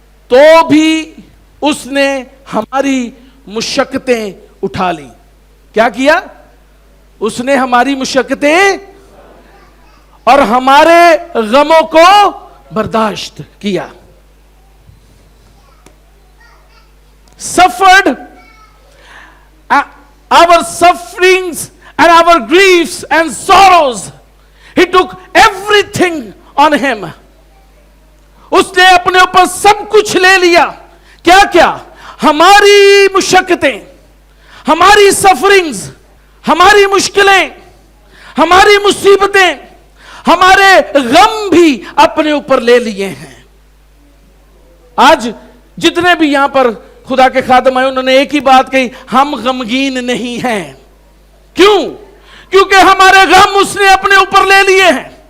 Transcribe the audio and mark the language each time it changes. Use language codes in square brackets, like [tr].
[ur] تو بھی اس نے ہماری مشقتیں اٹھا لی۔ کیا کیا؟ اس نے ہماری مشقتیں اور ہمارے غموں کو برداشت کیا۔ [en] suffered our sufferings and our griefs and sorrows. He took everything on him. [ur] اس نے اپنے اوپر سب کچھ لے لیا۔ کیا کیا؟ ہماری مشقتیں، ہماری سفرنگز، ہماری مشکلیں، ہماری مصیبتیں، ہمارے غم بھی اپنے اوپر لے لیے ہیں۔ آج جتنے بھی یہاں پر خدا کے خادم آئے انہوں نے ایک ہی بات کہی، ہم غمگین نہیں ہیں۔ کیوں؟ کیونکہ ہمارے غم اس نے اپنے اوپر لے لیے ہیں،